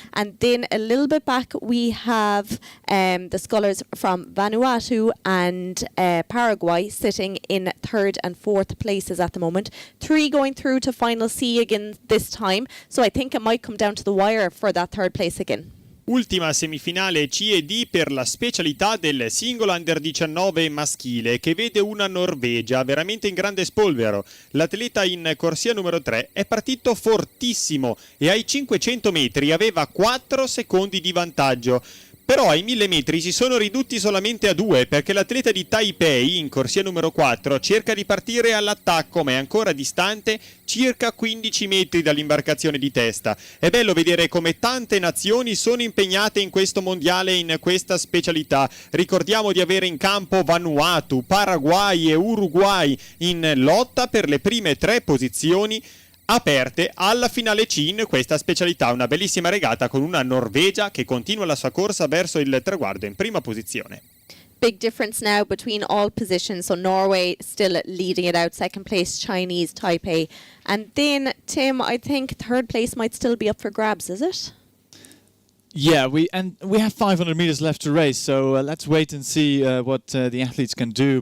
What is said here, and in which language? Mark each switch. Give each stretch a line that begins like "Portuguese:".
English: And then a little bit back we have the scullers from Vanuatu and Paraguay sitting in third and fourth places at the moment. 3 going through to final C again this time, so I think it might come down to the wire for that third place again.
Italian: Ultima semifinale C e D per la specialità del singolo under 19 maschile, che vede una Norvegia veramente in grande spolvero. L'atleta in corsia numero 3 è partito fortissimo e ai 500 metri aveva 4 secondi di vantaggio. Però ai 1000 metri si sono ridotti solamente a 2 perché l'atleta di Taipei in corsia numero 4 cerca di partire all'attacco ma è ancora distante circa 15 metri dall'imbarcazione di testa. È bello vedere come tante nazioni sono impegnate in questo mondiale, in questa specialità. Ricordiamo di avere in campo Vanuatu, Paraguay e Uruguay in lotta per le prime 3 posizioni aperte alla finale C in questa specialità. Una bellissima regata con una Norvegia che continua la sua corsa verso il traguardo in prima posizione.
English: Big difference now between all positions. So Norway still leading it out, second place Chinese Taipei, and then Tim, I think third place might still be up for grabs, is it? Yeah, we have 500 meters left to race, so let's wait and see what the athletes can do.